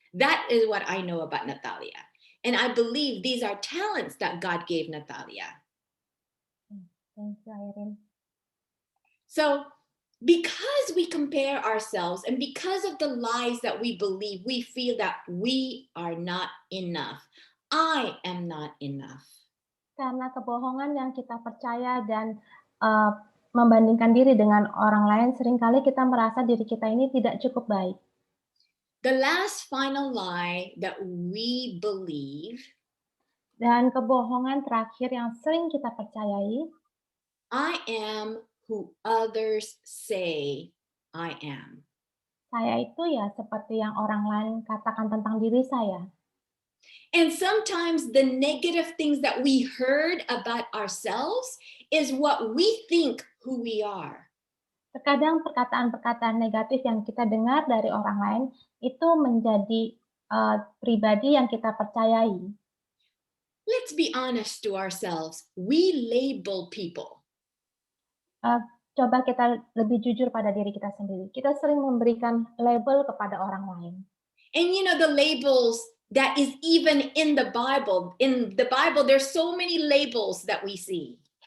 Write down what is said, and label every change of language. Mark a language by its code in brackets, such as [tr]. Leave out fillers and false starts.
[en] That is what I know about Natalia. And I believe these are talents that God gave Natalia. Thank you, Irene. So, because we compare ourselves and because of the lies that we believe, we feel that we are not enough. I am not enough. [id] Karena kebohongan yang kita percaya dan membandingkan diri dengan orang lain, seringkali kita merasa diri kita ini tidak cukup baik. [en] The last final lie that we believe, [id] dan kebohongan terakhir yang sering kita percayai, [en] I am who others say I am. [id] Saya itu ya seperti yang orang lain katakan tentang diri saya. [en] And sometimes the negative things that we heard about ourselves is what we think who we are. [id] Terkadang perkataan-perkataan negatif yang kita dengar dari orang lain itu menjadi pribadi yang kita percayai. [en] Let's be honest to ourselves. We label people. [id] Coba kita lebih jujur pada diri kita sendiri. Kita sering memberikan label kepada orang lain. [en] And you know, the labels that is even in the Bible. In the Bible, there's so many labels that we see.